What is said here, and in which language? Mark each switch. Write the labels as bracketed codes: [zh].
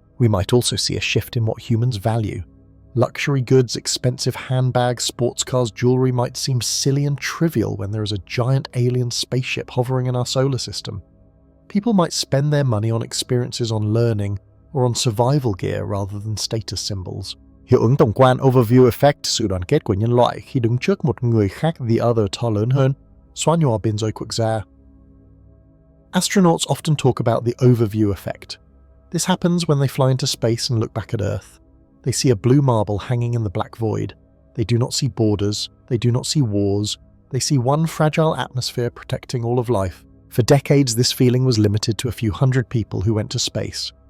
[en] We might also see a shift in what humans value. Luxury goods, expensive handbags, sports cars, jewelry might seem silly and trivial when there is a giant alien spaceship hovering in our solar system. People might spend their money on experiences, on learning, or on survival gear rather than status symbols. [vi] Hiệu ứng tổng quan overview effect, sự đoàn kết của nhân loại khi đứng trước một người khác, the other to lớn hơn, xóa nhòa biên giới quốc gia. [en] Astronauts often talk about the overview effect. This happens when they fly into space and look back at Earth. They see a blue marble hanging in the black void. They do not see borders. They do not see wars. They see one fragile atmosphere protecting all of life. For decades, this feeling was limited to a few hundred people who went to space.